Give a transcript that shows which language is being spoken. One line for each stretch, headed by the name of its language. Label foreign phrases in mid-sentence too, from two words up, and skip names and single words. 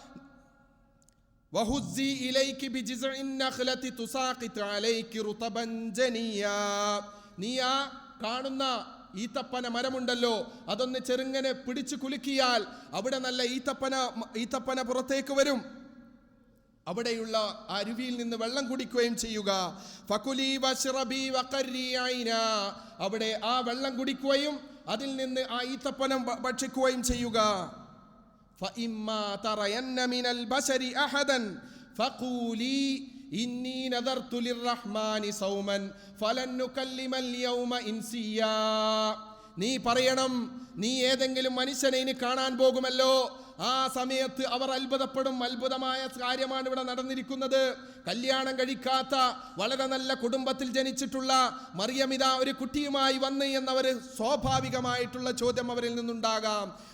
Arabic: وهزي إليك بجذع النخلة تساقط عليك رطبا جنيا,
Malayalam: നീ ആ കാണുന്ന ഈത്തപ്പന മരമുണ്ടല്ലോ, അതൊന്ന് ചെറുങ്ങനെ പിടിച്ചു കുലുക്കിയാൽ അവിടെ നല്ല ഈത്തപ്പന പുറത്തേക്ക് വരും. അവിടെയുള്ള അരുവിയിൽ നിന്ന് വെള്ളം കുടിക്കുകയും ചെയ്യുക.
Arabic: فكلي واشربي وقري عينا,
Malayalam: അവിടെ ആ വെള്ളം കുടിക്കുകയും അതിൽ നിന്ന് ആ ഈത്തപ്പനം ഭക്ഷിക്കുകയും ചെയ്യുക.
Arabic: فإما ترين من البشر أحدا فقولي إني نذرت للرحمن صوما فلن نكلم اليوم إنسيا.
Malayalam: നീ പറയണം, നീ ഏതെങ്കിലും മനുഷ്യനെ ഇനി കാണാൻ പോകുമല്ലോ, ആ സമയത്ത് അവർ അത്ഭുതപ്പെടും. അത്ഭുതമായ കാര്യമാണ് ഇവിടെ നടന്നിരിക്കുന്നത്. കല്യാണം കഴിക്കാത്ത വളരെ നല്ല കുടുംബത്തിൽ ജനിച്ചിട്ടുള്ള മറിയമിത ഒരു കുട്ടിയുമായി വന്ന് എന്നവർ സ്വാഭാവികമായിട്ടുള്ള ചോദ്യം അവരിൽ നിന്നുണ്ടാകാം.